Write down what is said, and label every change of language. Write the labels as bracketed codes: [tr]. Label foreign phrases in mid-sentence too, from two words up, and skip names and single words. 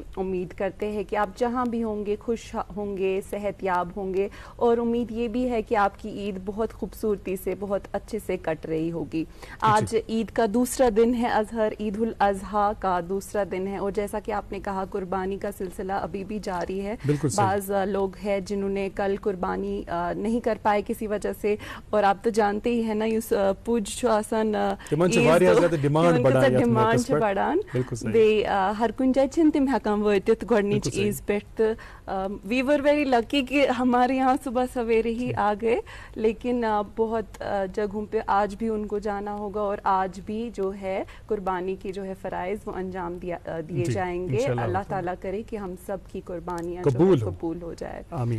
[ur] امید کرتے ہیں کہ آپ جہاں بھی ہوں گے خوش ہوں گے، صحت یاب ہوں گے، اور امید یہ بھی ہے کہ آپ کی عید بہت خوبصورتی سے بہت اچھے سے کٹ رہی ہوگی۔ آج عید کا دوسرا دن ہے، اظہر عید الاضحیٰ کا دوسرا دن ہے، اور جیسا کہ آپ نے کہا قربانی کا سلسلہ ابھی بھی جاری ہے۔ بعض لوگ ہیں جنہوں نے کل قربانی نہیں کر پائے کسی وجہ سے، اور آپ تو جانتے ہی ہیں نا [ks] یس پوج آسان ڈیمانڈ بڑان ہر کن جائے چھن تم ہیکان واتت گۄڈنِچ عیز [ur] پہ۔ [en] we were very lucky [ur] کہ ہمارے یہاں صبح سویرے ہی آ گئے، لیکن بہت جگہوں پہ آج بھی ان کو جانا ہوگا اور آج بھی جو ہے قربانی کی جو ہے فرائض وہ انجام دیے جائیں گے۔ اللہ تعالیٰ کرے کہ ہم سب کی قربانیاں قبول ہو جائے، آمین